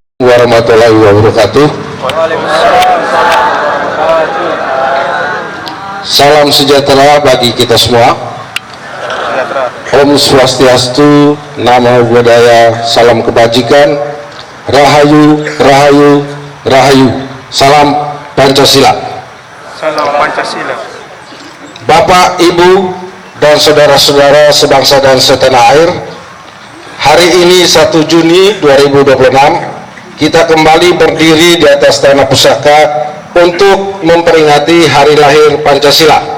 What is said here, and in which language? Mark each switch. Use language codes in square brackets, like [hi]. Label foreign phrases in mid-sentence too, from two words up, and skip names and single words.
[ar] ورحمة الله وبركاته. [id] Salam sejahtera bagi kita semua. [ban] Om Swastiastu, [pi] Namo Buddhaya, [id] salam kebajikan, [jv] Rahayu, Rahayu, Rahayu, [id] salam Pancasila. Salam Pancasila. Bapak, Ibu, dan saudara-saudara sebangsa dan setanah air, hari ini 1 Juni 2026, kita kembali berdiri di atas tanah pusaka untuk memperingati hari lahir Pancasila.